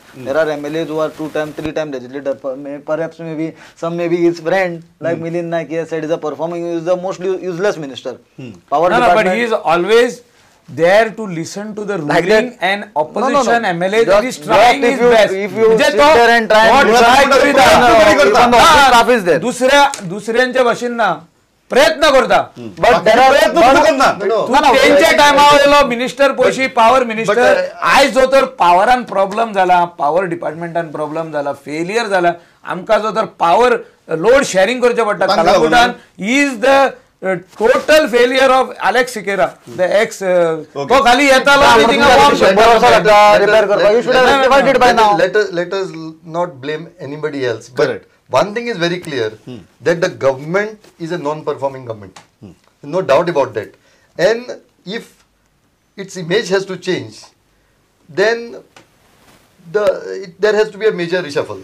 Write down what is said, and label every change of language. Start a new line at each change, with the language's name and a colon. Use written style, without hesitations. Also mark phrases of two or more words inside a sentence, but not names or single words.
English: There are MLAs who are 2-time, 3-time legislator. Perhaps maybe some maybe his friend like Milind Naik he has said is a performing, he is the most useless minister. Power No, department. but he is always there to listen to the ruling and opposition MLA that is trying his best. If you म्हणजे sit तो there and try what and try to be done. even the office staff is there.
Konkani: दुसऱ्यांच्या भाशेन ना प्रयत्न करता
English: But there are
Konkani: प्रयत्न तू करना. तू त्यांच्या टायमार मिनिस्टर पयशी
English: power minister
Konkani: आयज जो तर पावरान प्रॉब्लेम जाला पावर डिपार्टमेंटान प्रॉब्लेम जाला फेलियर जाला आमकां जो तर
English: power load sharing
Konkani: करचें पडटा कालापुटान
English: is the total failure of Alex Siqueira, the ex
Konkani: तो खाली येतालो
English: You should have rectified it by now. Let us not blame anybody else. But Correct. one thing is very clear that the government is a non-performing government. No doubt about that. And if its image has to change, then there has to be a major reshuffle.